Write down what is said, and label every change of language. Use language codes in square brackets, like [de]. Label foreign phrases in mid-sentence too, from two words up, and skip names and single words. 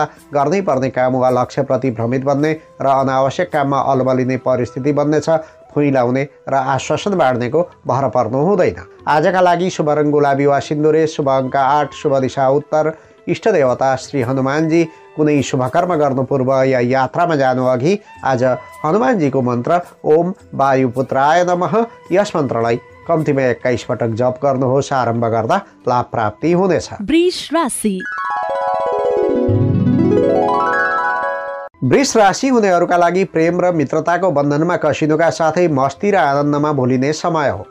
[ne] गर्नै पर्ने काम वा लक्ष्यप्रति भ्रमित बन्ने र अनावश्यक काममा अल्मलिने परिस्थिति बन्नेछ। फुइँ लाउने र आश्वासन बाँड्नेको भर पर्नु हुँदैन। आजका लागि शुभ रङ गुलाबी वा सिन्दुरे, शुभ अङ्क 8, शुभ दिशा उत्तर, इष्ट देवता श्री हनुमानजी। कुनै शुभकर्म गर्नु पूर्व या यात्रामा जानु अघि आज हनुमानजीको मन्त्र [sa] ओम वायुपुत्राय नमः [ne] यस मन्त्रलाई कम्तीमा 21 पटक जप गर्नुहोस्। आरम्भ गर्दा लाभ प्राप्ति हुनेछ। वृष राशि। वृष राशि हुनेहरूका लागि प्रेम र मित्रताको बन्धनमा कसिनुका साथै मस्ती र आनन्दमा भुलिने समय हो।